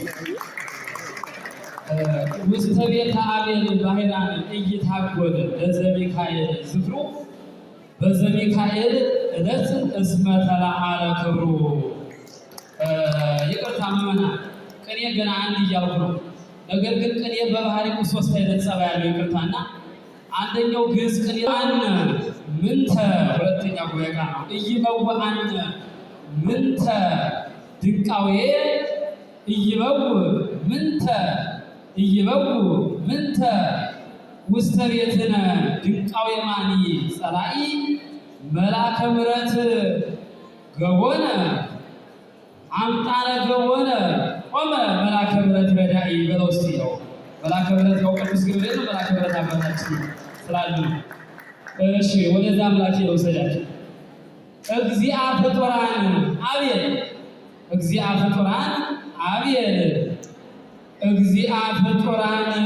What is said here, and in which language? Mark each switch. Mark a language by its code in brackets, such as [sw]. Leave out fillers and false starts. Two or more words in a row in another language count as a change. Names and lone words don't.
[gez] ውስተ ቤተ አቤል ባሕራን ኢይታጐል ለዘሚካኤል ዝክሩ በዘሚካኤል ዕለት እስመ ተለዓለ ክብሩ። [am] ይቅርታ ምዕመናን፣ ቅኔ ገና አንድ እያልኩ ነው። ነገር ግን ቅኔ በባህሪው ሶስት አይነት ጸባይ ያለው ይቅርታና አንደኛው ግዕዝ ቅኔ [gez] አነ ምንተ፣ [am] ሁለተኛ ጉባኤ ቃል ነው። [gez] ኢይበውዕ አነ ምንተ ድንቃዌ ኢይበውዕ ምንተ ኢይበውዕ ምንተ ውስተ ቤትነ ድንቃው የማኒ ጸላኢ መላከ ምሕረት ገቦነ አምጣነ ገቦነ ቆመ መላከ ምሕረት ረዳኢ [am] በለው እስቲ ነው። መላከ ምሕረት ነው ቅዱስ ገብርኤል ነው። መላከ ምሕረት አባታችን ስላሉ እሺ፣ ወደዛ አምላኬ ነው ሰዳችሁ። [gez] እግዚአ ፍጡራን አብየል እግዚአ ፍጡራን አብየል እግዚአ ፍጡራን